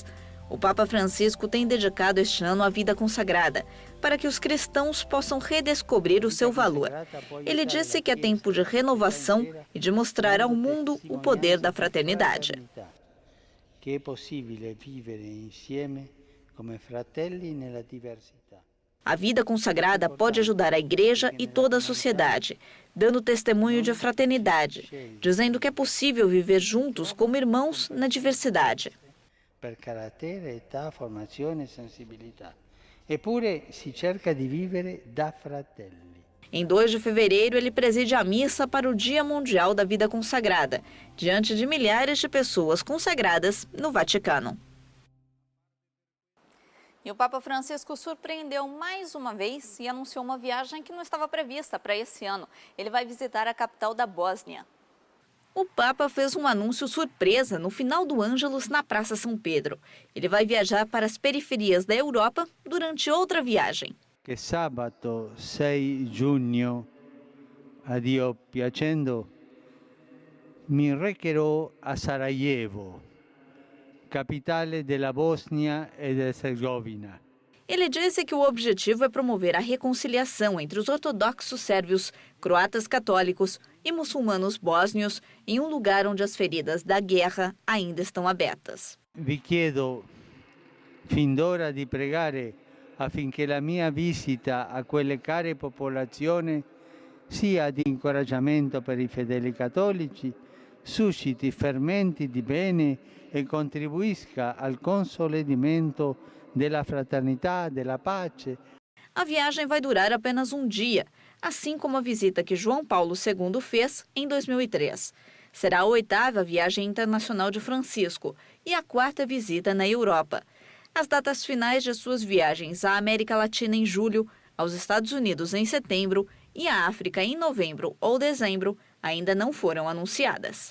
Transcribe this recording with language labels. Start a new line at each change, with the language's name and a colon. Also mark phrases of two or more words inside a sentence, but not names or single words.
Portuguese: O Papa Francisco tem dedicado este ano à vida consagrada, para que os cristãos possam redescobrir o seu valor. Ele disse que é tempo de renovação e de mostrar ao mundo o poder da fraternidade. Que é possível viver
Italian: insieme come fratelli nella diversità.
Portuguese: A vida consagrada pode ajudar a Igreja e toda a sociedade, dando testemunho de fraternidade, dizendo que é possível viver juntos como irmãos na diversidade.
Italian: Per carattere, età, formazione e sensibilità. Eppure si cerca di vivere da fratelli.
Portuguese: Em 2 de fevereiro, ele preside a missa para o Dia Mundial da Vida Consagrada, diante de milhares de pessoas consagradas no Vaticano. E o Papa Francisco surpreendeu mais uma vez e anunciou uma viagem que não estava prevista para esse ano. Ele vai visitar a capital da Bósnia. O Papa fez um anúncio surpresa no final do Ângelus na Praça São Pedro. Ele vai viajar para as periferias da Europa durante outra viagem. Que sábado
Italian: 6 giugno, a Dio piacendo, mi recherò a Sarajevo, capitale della Bosnia e Herzegovina.
Portuguese: Ele disse que o objetivo é promover a reconciliação entre os ortodoxos sérvios, croatas católicos e muçulmanos bósnios em um lugar onde as feridas da guerra ainda estão abertas.
Italian: Vi chiedo fin d'ora di pregare affinché la mia visita a quelle care popolazioni sia di incoraggiamento per i fedeli cattolici, susciti fermenti di bene e contribuisca al consolidamento della fraternità, della pace.
Portuguese: A viagem vai durar apenas um dia, assim como a visita que João Paulo II fez em 2003. Será a 8ª viagem internacional de Francisco e a 4ª visita na Europa. As datas finais de suas viagens à América Latina em julho, aos Estados Unidos em setembro e à África em novembro ou dezembro ainda não foram anunciadas.